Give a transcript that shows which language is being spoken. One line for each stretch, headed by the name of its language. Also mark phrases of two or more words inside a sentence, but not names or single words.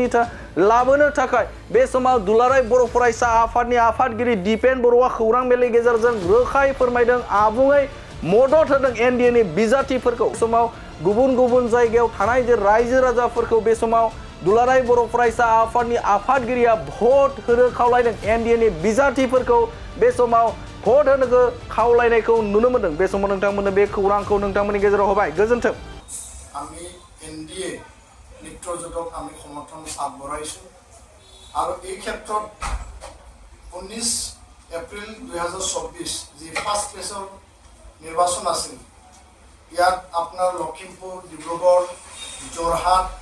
Bodo: लाबोनो थाखाय बे समाव दुलाराय बर' फरायसा आफादनि आफादगिरि दिपेन बर'आ खौरां मेलनि गेजेरजों रोखायै फोरमायदों आबुङै मदद होदों एनडिएनि बिजाथिफोरखौ समाव गुबुन गुबुन जायगायाव थानाय जे रायजो राजाफोरखौ बे समाव दुलाराय बर' फरायसा आफादनि आफादगिरिया भट होनो खावलायदों एनडिएनि बिजाथिफोरखौ बे समाव भट होनो खावलायनायखौ नुनो मोनदों बे समाव नोंथांमोननो बे खौरांखौ नोंथांमोननि गेजेराव होबाय गोजोन्थों
Assamese: আমি এনডিএ মিত্ৰজোঁটক আমি সমৰ্থন আগবঢ়াইছোঁ আৰু এই ক্ষেত্ৰত 19 এপ্ৰিল 2024 যি ফাৰ্ষ্ট ফেজৰ নিৰ্বাচন আছিল ইয়াত আপোনাৰ লখিমপুৰ, ডিব্ৰুগড়, যোৰহাট,